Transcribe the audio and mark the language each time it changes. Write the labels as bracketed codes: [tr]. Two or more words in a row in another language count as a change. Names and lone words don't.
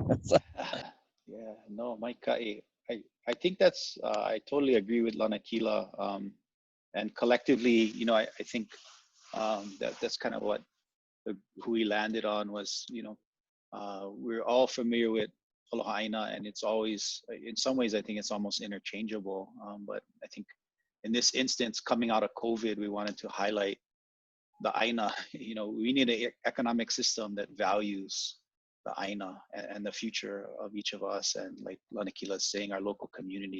[en] Yeah, no, Mike, I think that's, I totally agree with Lanakila. And collectively, you know, I think that's kind of what who we landed on was, you know, we're all familiar with [haw] aloha ʻāina, [en] and it's always, in some ways, I think it's almost interchangeable. But I think in this instance, coming out of COVID, we wanted to highlight the ʻāina. You know, we need an economic system that values the ʻāina and the future of each of us, and like Lanakila is saying, our local community.